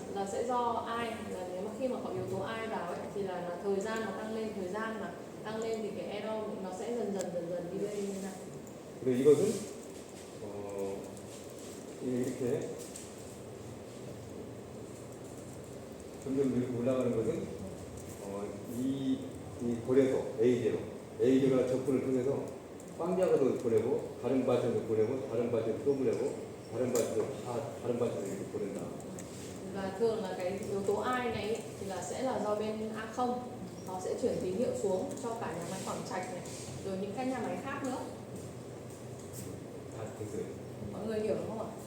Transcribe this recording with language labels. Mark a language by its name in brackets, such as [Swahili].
[Vietnamese] Là sẽ do ai, là nếu mà khi mà có yếu tố ai vào ấy, thì là thời gian nó tăng lên, thời gian mà tăng lên thì cái error nó sẽ dần dần đi lên như này. [Korean] 그리고 이것은 이렇게 점점 이렇게 올라가는 것은 이 고래소 A제로가 적분을 통해서 꽝작으로 보내고 다른 발전도 보내고 다른 발전도 또 보내고 다른 발전도 다른 발전도 이렇게 보낸다. [Vietnamese] Và thường là cái yếu tố I này ý, thì là sẽ là do bên A0 nó sẽ chuyển tín hiệu xuống cho cả nhà máy Quảng Trạch này, rồi những cái nhà máy khác nữa. [Korean] 다 됐어요. [Vietnamese] Mọi người hiểu đúng không ạ?